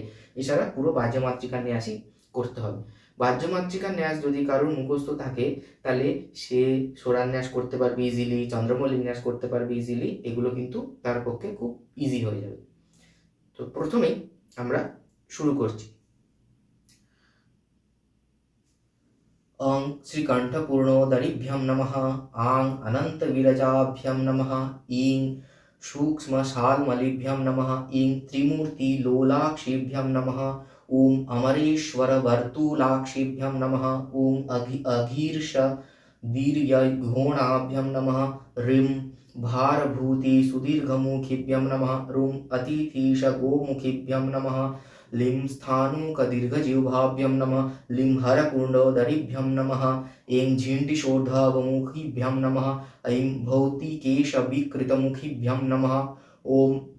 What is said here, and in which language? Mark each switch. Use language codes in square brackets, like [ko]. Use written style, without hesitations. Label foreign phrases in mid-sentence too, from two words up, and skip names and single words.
[bn] এছাড়া পুরো বাহ্য মাতৃকার ন্যাসই করতে হবে। বাহ্য মাতৃকার ন্যাস যদি কারোর মুখস্থ থাকে তাহলে সে সোরার ন্যাস করতে পারবে ইজিলি, চন্দ্রমল্লিক ন্যাস করতে পারবে ইজিলি, এগুলো কিন্তু তার পক্ষে খুব ইজি হয়ে যাবে। তো প্রথমেই আমরা শুরু করছি। [sa] অং শ্রীকণ্ঠপূর্ণোদরিভ্যং নমঃ, আং অনন্তবিরজাভ্যং নমঃ, ইং सूक्ष्मशाल्मलिभ्यं नमः, इं त्रिमूर्तिलोलाक्षिभ्यं नमः, ॐ अमरेश्वरवर्तुलाक्षिभ्यं नमः, ॐ अघीर्षदीर्घघोणाभ्यं नमः, ऋं भारभूतिसुदीर्घमुखिभ्यं नमः, ऋं अतिथिशगोमुखिभ्यं नमः, लिं स्थाणुकदीर्घजिह्वाभ्यं नमः, लिं हरकुण्डोदरिभ्यं नमः, ऐं झिण्टिशोर्ध्वमुखिभ्यं नमः, ऐं भौतिकेशविकृतमुखिभ्यं नमः, ॐ